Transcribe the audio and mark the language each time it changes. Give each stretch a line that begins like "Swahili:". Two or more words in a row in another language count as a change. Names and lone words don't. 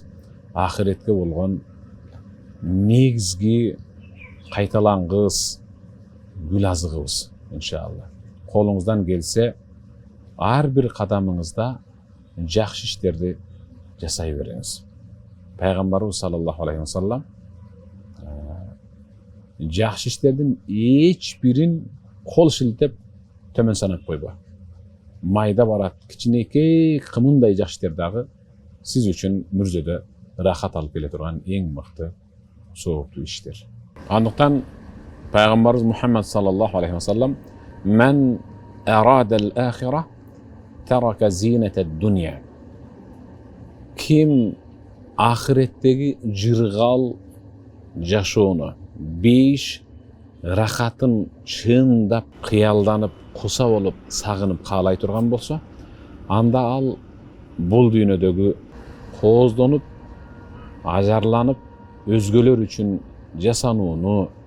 Kyrgyz: Ахиретке болгон негизги кайталангыс гүл азыгыбыз иншалла. Колуңуздан келсе, ар бир кадамыңызда жакшы иштерди жасай бериңиз. Пайгамбарыбыз
Arabic: صلى الله عليه وسلم
Kyrgyz: жакшы иштердин эч бирин кол шилтеп төмөн санап койбо. Майда барат, кичинекей кымындай жакшы иштер дагы сиз үчүн мүрзөдө ырахат алып келе турган эң мыкты сооптуу иштер. Андыктан Пайгамбарыбыз Мухаммад
Arabic: صلى الله عليه وسلم من أراد الآخرة ترك زينة الدنيا".
Kyrgyz: Ким ахиреттеги жыргал жашоону, бейиш рахатын чындап, кыялданып, куса болуп, сагынып каалай турган болсо, анда ал бул дүйнөдөгү кооздонуп, ажарланып, өзгөлөр үчүн жасанууну,